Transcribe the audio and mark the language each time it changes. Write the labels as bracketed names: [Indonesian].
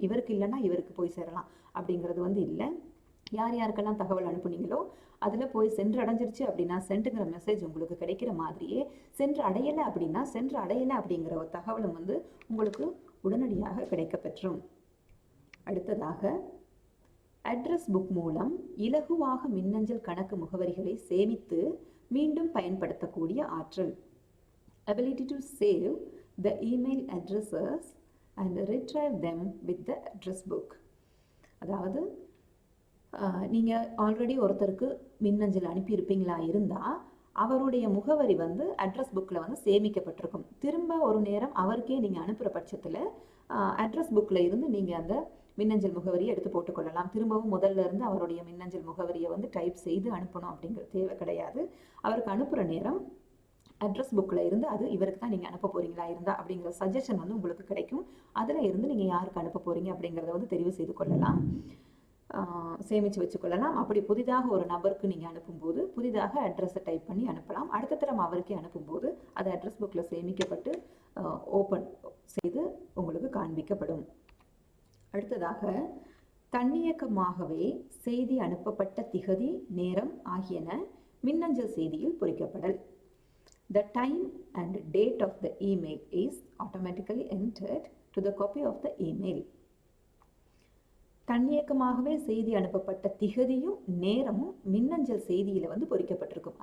[Tamil] இவருக்கு இல்லைன்னா இவருக்கு போய் சேரலாம் அப்படிங்கிறது இல்லை. யார் யாருக்கெல்லாம் தகவல் அனுப்புனீங்களோ அதில் போய் சென்று அடைஞ்சிருச்சு அப்படின்னா சென்ட்டுங்கிற மெசேஜ் உங்களுக்கு கிடைக்கிற மாதிரியே சென்று அடையலை அப்படின்னா சென்று அடையலை அப்படிங்கிற ஒரு தகவலும் உங்களுக்கு உடனடியாக கிடைக்கப்பெற்றும். அடுத்ததாக அட்ரஸ் புக் மூலம் இலகுவாக மின்னஞ்சல் கணக்கு முகவரிகளை சேமித்து மீண்டும் பயன்படுத்தக்கூடிய ஆற்றல். [English] ability to save the email addresses and retrieve them with the address book. [Tamil] அதாவது நீங்கள் ஆல்ரெடி ஒருத்தருக்கு மின்னஞ்சல் அனுப்பியிருப்பீங்களா இருந்தால் அவருடைய முகவரி அட்ரஸ் புக்கில் சேமிக்கப்பட்டிருக்கும். திரும்ப ஒரு நேரம் அவருக்கே நீங்கள் அனுப்புகிற பட்சத்தில் அட்ரஸ் புக்கில் இருந்து நீங்கள் அந்த மின்னஞ்சல் முகவரியை எடுத்து போட்டுக்கொள்ளலாம். திரும்பவும் முதல்ல இருந்து அவருடைய மின்னஞ்சல் முகவரியை டைப் செய்து அனுப்பணும் அப்படிங்கிற தேவை கிடையாது. அவருக்கு அனுப்புகிற நேரம் அட்ரஸ் புக்கில் இருந்து அது இவருக்கு தான் நீங்கள் அனுப்ப போகிறீங்களா இருந்தால் அப்படிங்கிற சஜஷன் உங்களுக்கு கிடைக்கும். அதில் இருந்து நீங்கள் யாருக்கு அனுப்ப போகிறீங்க அப்படிங்கிறத தெரிவு செய்து கொள்ளலாம், சேமித்து வச்சுக்கொள்ளலாம். அப்படி புதிதாக ஒரு நபருக்கு நீங்கள் அனுப்பும்போது புதிதாக அட்ரஸை டைப் பண்ணி அனுப்பலாம். அடுத்த தரம் அவருக்கே அனுப்பும்போது அது அட்ரஸ் புக்கில் சேமிக்கப்பட்டு ஓப்பன் செய்து உங்களுக்கு காண்பிக்கப்படும். அடுத்ததாக தன்னியக்கமாகவே செய்தி அனுப்பப்பட்ட திகதி, நேரம் ஆகியன மின்னஞ்சல் செய்தியில் பொறிக்கப்படல். [English] The time and date of the email is automatically entered to the copy of the email. [Tamil] தன்னியக்கமாகவே செய்தி அனுப்பப்பட்ட திகதியும் நேரமும் மின்னஞ்சல் செய்தியில் பொறிக்கப்பட்டிருக்கும்.